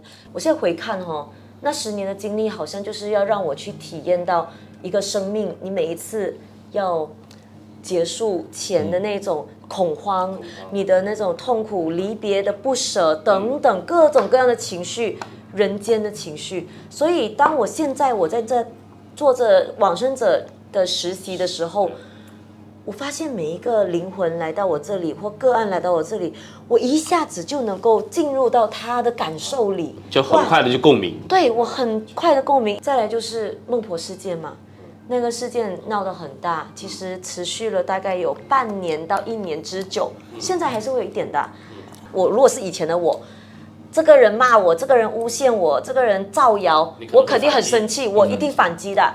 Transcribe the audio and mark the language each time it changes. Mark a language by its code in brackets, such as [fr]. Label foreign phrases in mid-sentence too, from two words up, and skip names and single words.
[zh] 我現在回看那10年的經歷，好像就是要讓我去體驗到一個生命，你每一次要結束前的那種恐慌，你的那種痛苦、離別的不捨等等各種各樣的情緒，人間的情緒。所以當我現在我在這做着往生者的實習的時候，我發現每一個靈魂來到我這裡，或個案來到我這裡，我一下子就能夠進入到他的感受裡，就很快的就共鳴。對，我很快的共鳴。再來就是孟婆事件嘛，那個事件鬧得很大，其實持續了大概有半年到1年之久，現在還是會有一點的。我如果是以前的我，這個人罵我，這個人誣陷我，這個人造謠，我肯定很生氣，我一定反擊的。